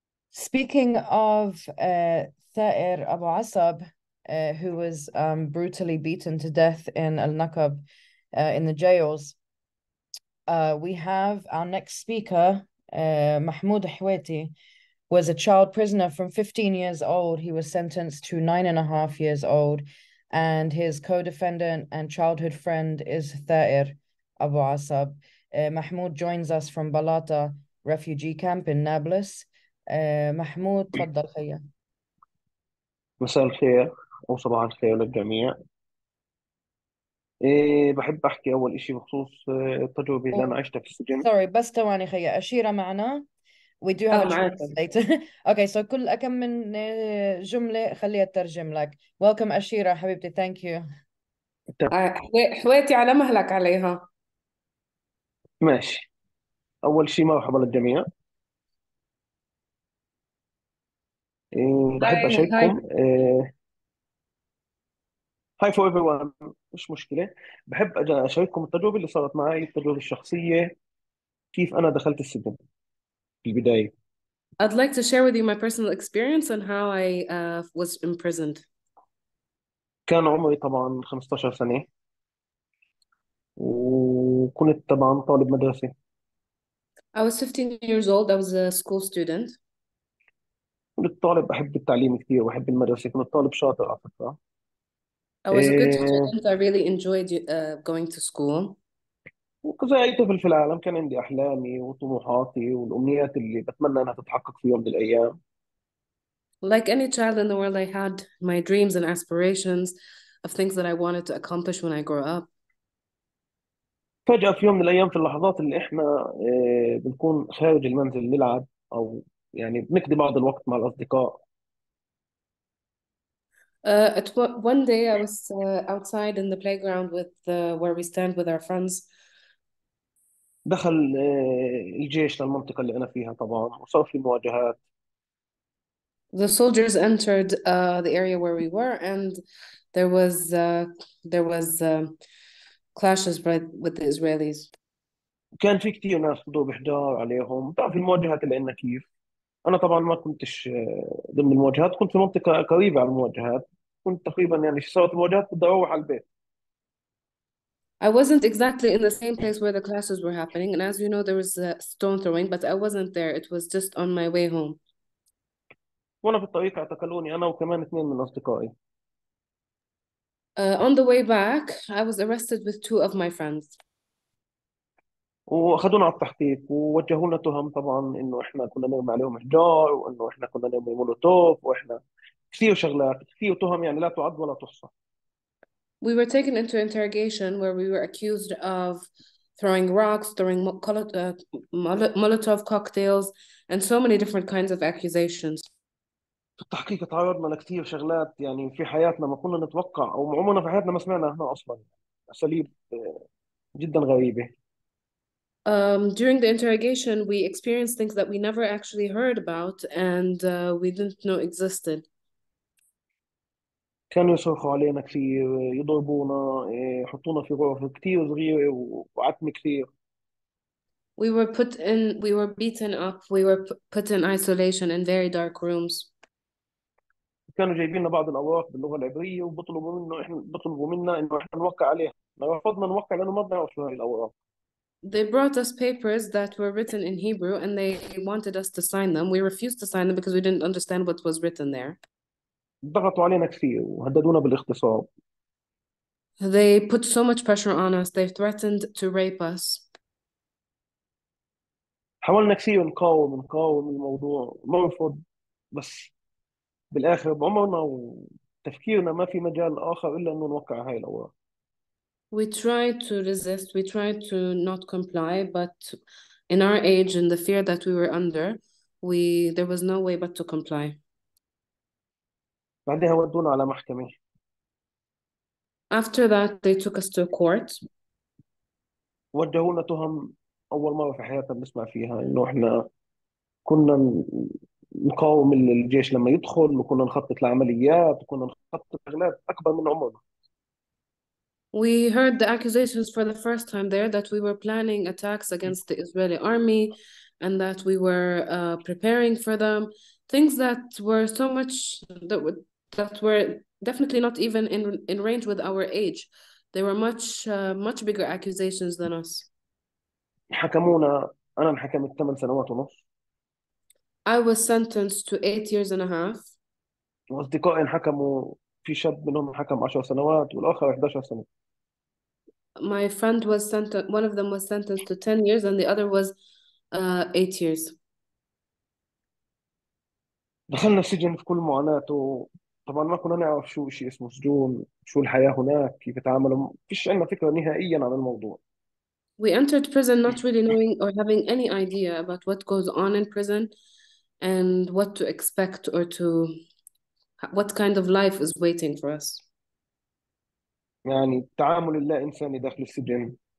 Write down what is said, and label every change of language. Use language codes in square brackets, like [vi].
[en] Speaking of Thair Abu Asab, who was brutally beaten to death in Al-Naqab in the jails, we have our next speaker, Mahmoud Hweti, was a child prisoner from 15 years old. He was sentenced to 9.5 years old, and his co-defendant and childhood friend is Thair Abu Asab. Mahmoud joins us from Balata refugee camp in Nablus. [ar] محمود تفضل خيا. مساء الخير أو صباح الخير للجميع. بحب أحكي أول إشي بخصوص التجربة اللي أنا عشتها في السجن. [en] Sorry [ar] بس ثواني خيا. أشيرة معنا. [en] We do have a translator. Okay, so [ar] كل أكم من جملة خليها ترجم لك. [en] Welcome [ar] أشيرة حبيبتي. [en] Thank you. [ar] حويتي على مهلك عليها. ماشي. أول شيء مرحبا للجميع. بحب أشارككم. [en] Hi for everyone. [ar] مش مشكلة. بحب أشارككم التجربة اللي صارت معي، التجربة الشخصية، كيف أنا دخلت السجن في البداية. [en] I'd like to share with you my personal experience and how I was imprisoned. [ar] كان عمري طبعا 15 سنة، وكنت طبعا طالب مدرسة. [en] I was 15 years old. I was a school student. [ar] كنت طالب بحب التعليم كثير وبحب المدرسة، كنت طالب شاطر على فكرة. [en] I was a good student. I really enjoyed going to school. [ar] وزي أي طفل في العالم كان عندي أحلامي وطموحاتي والأمنيات اللي بتمنى أنها تتحقق في يوم من الأيام. [en] Like any child in the world, I had my dreams and aspirations of things that I wanted to accomplish when I grow up. [ar] فجأة في يوم من الأيام، في اللحظات اللي إحنا بنكون خارج المنزل نلعب أو يعني بنقضي بعض الوقت مع الأصدقاء. [en] One day I was outside in the playground with where we stand with our friends. [ar] دخل الجيش للمنطقة اللي أنا فيها طبعا، وصار في مواجهات. [en] The soldiers entered the area where we were, and there was clashes with the Israelis. [ar] كان في كتير ناس ضرب حجار عليهم. بتعرف المواجهات اللي عندنا كيف. أنا طبعا ما كنتش ضمن المواجهات، كنت في منطقة قريبة على المواجهات. كنت تقريبا يعني صارت المواجهات بدي أروح على البيت. [en] I wasn't exactly in the same place where the clashes were happening, and as you know, there was stone throwing, but I wasn't there. It was just on my way home. [ar] وأنا في الطريق اعتقلوني أنا وكمان اثنين من أصدقائي. [en] On the way back, I was arrested with two of my friends. [ar] واخذونا على التحقيق ووجهوا لنا تهم طبعا انه احنا كنا نرمي عليهم حجار، وانه احنا كنا نرمي مولوتوف، واحنا كثير شغلات، كثير تهم يعني لا تعد ولا تحصى. [en] We were taken into interrogation where we were accused of throwing rocks, throwing Molotov cocktails, and so many different kinds of accusations. [ar] في التحقيق تعرضنا لكثير شغلات يعني في حياتنا ما كنا نتوقع، او عمرنا في حياتنا ما سمعنا احنا اصلا. اساليب جدا غريبه. [en] During the interrogation, we experienced things that we never actually heard about and we didn't know existed. [ar] كانوا يصرخوا علينا كثير، يضربونا، يحطونا في غرف كثير صغيره وعتمه كثير. [en] We were beaten up, we were put in isolation in very dark rooms. [ar] كانوا جايبين لنا بعض الاوراق باللغه العبريه بيطلبوا منا انه احنا نوقع عليها. رفضنا نوقع لانه ما بنعرف شو هاي الاوراق. [en] They brought us papers that were written in Hebrew and they wanted us to sign them. We refused to sign them because we didn't understand what was written there. [ar] ضغطوا علينا كثير وهددونا بالاغتصاب. [en] They put so much pressure on us. They threatened to rape us. [ar] حاولنا كثير نقاوم الموضوع، ما نرفض، بس بالاخر بعمرنا وتفكيرنا ما في مجال اخر الا انه نوقع هاي الاوراق. [en] We tried to resist, we tried to not comply, but in our age and the fear that we were under, there was no way but to comply. [ar] بعدها ودونا على محكمة. [en] After that, they took us to court. [ar] وجهونا تهم أول مرة في حياتنا بنسمع فيها، إنه إحنا كنا نقاوم الجيش لما يدخل، وكنا نخطط لعمليات، وكنا نخطط شغلات أكبر من عمرنا. [en] We heard the accusations for the first time there that we were planning attacks against the Israeli army and that we were preparing for them. Things that were so much, that were definitely not even in range with our age. They were much bigger accusations than us. [ar] حكمونا، أنا انحكمت 8 سنوات ونص. [en] I was sentenced to 8 years and a half. [ar] وأصدقائي انحكموا، في شاب منهم انحكم 10 سنوات والآخر 11 سنة. [en] My friend was sentenced, one of them was sentenced to 10 years and the other was 8 years. [ar] دخلنا السجن في كل معاناته. طبعا ما كنا نعرف شو شيء اسمه سجون، شو الحياة هناك، كيف يتعاملوا، ما فيش عندنا فكرة نهائيا عن الموضوع. [en] We entered prison not really knowing or having any idea about what goes on in prison and what to expect or what kind of life is waiting for us. [ar] يعني التعامل اللا إنساني داخل السجن.